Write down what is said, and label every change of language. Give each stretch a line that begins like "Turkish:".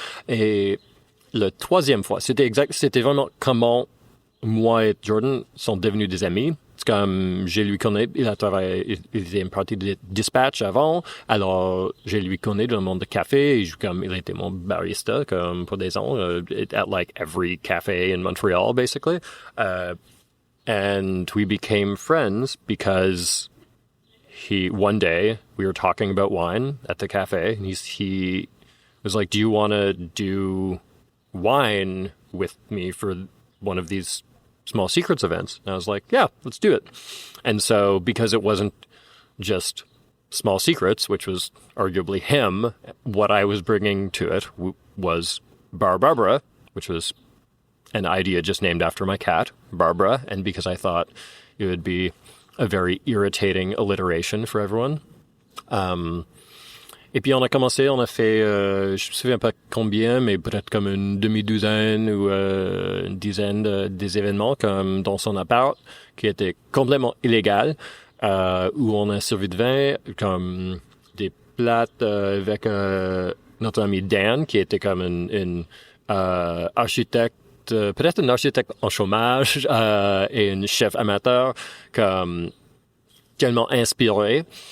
French: Et la troisième fois, c'était vraiment comment moi et Jordan sont devenus des amis. C'est comme, je lui connais, il était une partie de dispatch avant, alors je lui connais dans le monde de café, et il était mon barista, comme pour des ans,
English: at like every cafe in Montreal, basically. And we became friends because one day, we were talking about wine at the cafe, and he was like, do you want to do wine with me for one of these Small Secrets events? And I was like, yeah, let's do it. And so because it wasn't just Small Secrets, which was arguably him, what I was bringing to it was Bar Barbara, which was an idea just named after my cat, Barbara, and because I thought it would be a very irritating alliteration for everyone.
French: Et puis on a fait, je me souviens pas combien, mais peut-être comme une demi-douzaine ou une dizaine des événements comme dans son appart, qui était complètement illégal, où on a servi de vin, comme des plates avec notre ami Dan, qui était comme une architecte, peut-être un architecte en chômage et une chef amateur, comme tellement inspiré.